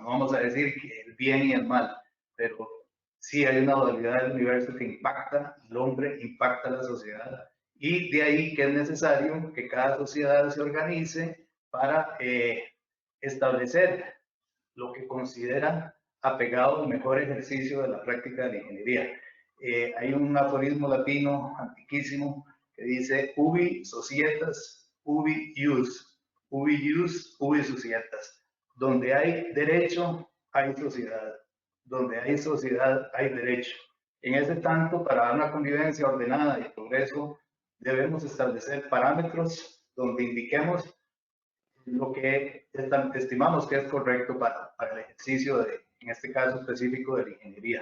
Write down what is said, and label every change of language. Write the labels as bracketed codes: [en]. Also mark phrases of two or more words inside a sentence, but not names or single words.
[es] No vamos a decir que el bien y el mal, pero sí hay una dualidad del universo que impacta al hombre, impacta a la sociedad, y de ahí que es necesario que cada sociedad se organice para establecer lo que considera apegado al mejor ejercicio de la práctica de la ingeniería. Hay un aforismo latino antiquísimo que dice [la] ubi societas, ubi ius, ubi ius, ubi societas. [es] Donde hay derecho, hay sociedad. Donde hay sociedad, hay derecho. En ese tanto, para dar una convivencia ordenada y progreso, debemos establecer parámetros donde indiquemos lo que estimamos que es correcto para el ejercicio en este caso específico, de la ingeniería.